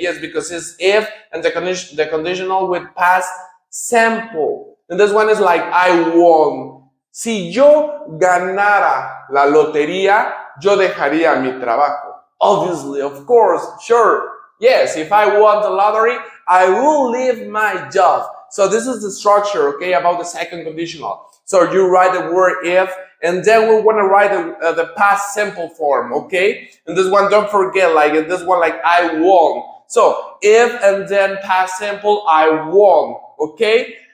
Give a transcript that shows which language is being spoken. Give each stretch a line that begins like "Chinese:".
English: Yes, because it's if and the conditional with past simple. And this one is like I won.
Spanish: Si yo ganara la lotería, yo dejaría mi trabajo.
English: Obviously, of course, sure. Yes, if I won the lottery, I will leave my job. So this is the structure, okay, about the second conditional. So you write the word if, and then we want to write the past simple form, okay? And this one, don't forget, like in this one, like I won. So if and then past simple, I won, okay?